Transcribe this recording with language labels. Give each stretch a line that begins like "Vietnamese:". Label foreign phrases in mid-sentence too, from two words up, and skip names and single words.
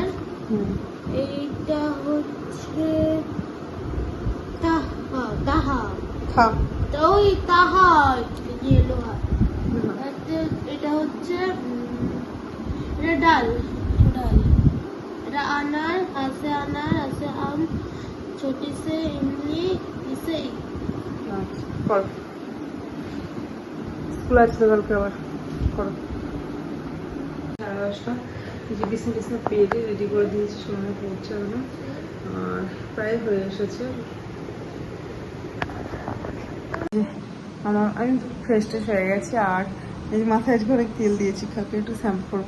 Bangla: হুম, এইটা হচ্ছে তাহা, তাহা। খা। তো ওই তাহা ইয়েলো হয়। হুম, এটা হচ্ছে এটা ডাল, ডাল।
Hindi: এটা अनार, ऐसे अनार, ऐसे आम, छोटी से इमली, इसे
Bangla: আচ্ছা, করো। স্কুল আছে তো কালকে আবার, করো। 10:30, যে বিছনা টিছনা পেরে রেডি করে দিয়েছি, সময় পড়ছে না, আর প্রায় হয়ে এসেছে। আমি ফ্রেশ ট্রেশ হয়ে গেছি, আর এই মাথায় আজকে অনেক তেল দিয়েছি, কালকে একটু শ্যাম্পু করবো।